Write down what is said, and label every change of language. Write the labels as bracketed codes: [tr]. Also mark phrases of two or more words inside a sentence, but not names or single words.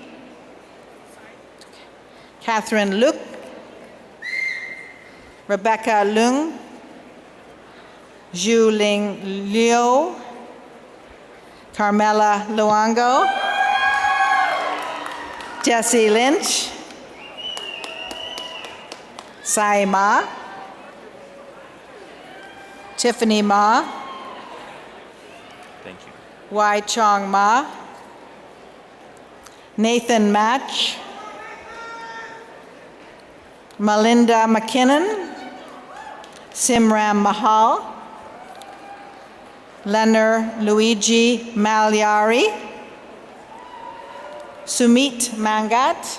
[en] Catherine Luke, Rebecca Lung, Zhu Ling Liu, Carmela Luongo, Jesse Lynch, Sai Ma, Tiffany Ma, Thank you. Wai Chong Ma, Nathan Match, Melinda McKinnon, Simram Mahal, Leonard Luigi Magliari, Sumit Mangat,